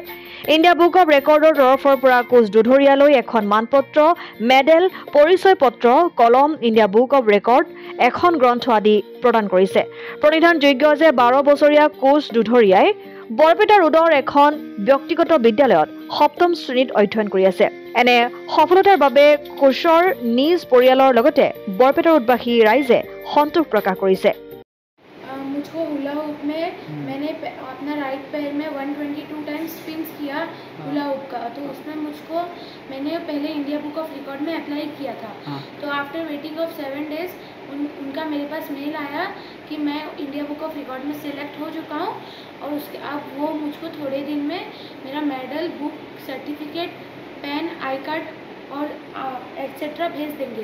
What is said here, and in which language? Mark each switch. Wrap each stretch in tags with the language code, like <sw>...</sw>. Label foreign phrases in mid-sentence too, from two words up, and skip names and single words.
<as>ইণ্ডিয়া বুক অৱ ৰেকৰ্ডৰ তৰফৰ পৰা কোচ দুধৰীয়ালৈ এখন মানপত্ৰ, মেডেল, পৰিচয় পত্ৰ, কলম, ইণ্ডিয়া বুক অৱ ৰেকৰ্ড, এখন গ্ৰন্থ আদি প্ৰদান কৰিছে। প্ৰতিধানযোগ্য যে 12 বছৰীয়া কোচ দুধৰীয়াই বৰপেটা ৰোডৰ এখন ব্যক্তিগত বিদ্যালয়ত 7ম শ্ৰেণীত অধ্যয়ন কৰি আছে। এনে সফলতাৰ বাবে কোচৰ নিজ পৰিয়ালৰ লগতে বৰপেটা ৰোডবাসী ৰাইজে সন্তোষ प्रकाश কৰিছে।</as> <hi>मुझको हुला हुप में मैंने अपना राइट पैर में 122</hi> <en>times spins</en> <hi>किया हुला हुप का, तो उसमें मैंने पहले इंडिया बुक ऑफ रिकॉर्ड में अप्लाई किया था। तो</hi> <en>after waiting of 7 days</en> <hi>उनका मेरे पास मेल आया कि मैं इंडिया बुक ऑफ रिकॉर्ड में सिलेक्ट हो चुका हूँ और उसके अब वो मुझको थोड़े दिन में मेरा मेडल, बुक, सर्टिफिकेट, पेन,</hi> <en>I card</en> <hi>और एक्सेट्रा भेज देंगे।</hi>